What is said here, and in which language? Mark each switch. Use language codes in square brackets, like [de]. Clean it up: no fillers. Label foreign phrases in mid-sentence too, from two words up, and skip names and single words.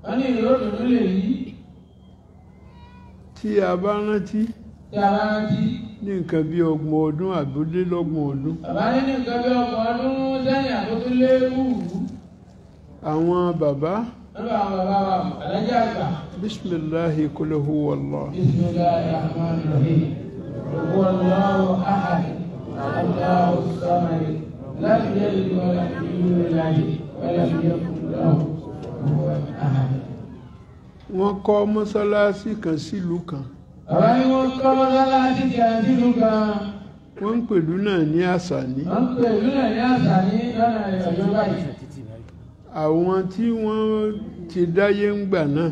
[yo] Tí a bá rántí ní nǹkan bí 30 ọdún àbúlélọ́gbọ̀n ọdún. bàbá ní nǹkan bí 30 ọdún sẹ́yìn àbótúlélú. àwọn bàbá. lọ́dọ̀ àwọn bàbá wa alájà àgbà. [ar] بسم الله قل هو الله. بسم الله الرحمن الرحيم. هو الله أحد. الله الصمد. لم يلد ولم يولد ولم يكن له كفوا أحد. [yo] wọ́n kọ́ mọ́sálásí kan sílùú kan. bàbá ní wọ́n kọ́ mọ́sálásí kan sílùú kan. wọ́n ń pèlú náà ní Àsàní. wọ́n ń pèlú náà ní Àsàní lọ́nà ìrọ̀jọ́ báyìí. àwọn tí wọ́n ti dáyé ń gbà náà.